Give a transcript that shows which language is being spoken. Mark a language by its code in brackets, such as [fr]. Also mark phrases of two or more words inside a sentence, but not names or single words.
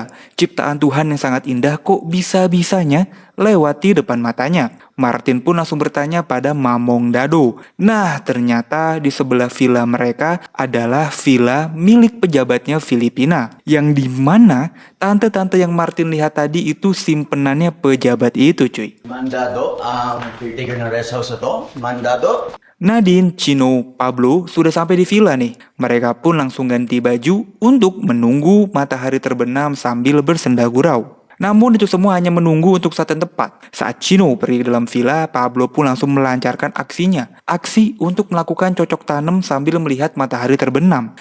[id] Ciptaan Tuhan yang sangat indah kok bisa-bisanya lewati depan matanya? Martin pun langsung bertanya pada Mamong Dado. Nah, ternyata di sebelah villa mereka adalah villa milik pejabatnya Filipina. Yang dimana tante-tante yang Martin lihat tadi itu simpenannya pejabat itu cuy. [tl] Mandado ang caretaker ng [en] rest house [tl] na to. Mandado. [id] Nadine, Chino, Pablo sudah sampai di villa nih. Mereka pun langsung ganti baju untuk menunggu matahari terbenam sambil bersenda gurau. Namun itu semua hanya menunggu untuk saat yang tepat. Saat Chino pergi ke dalam villa, Pablo pun langsung melancarkan aksinya. Aksi untuk melakukan cocok tanam sambil melihat matahari terbenam.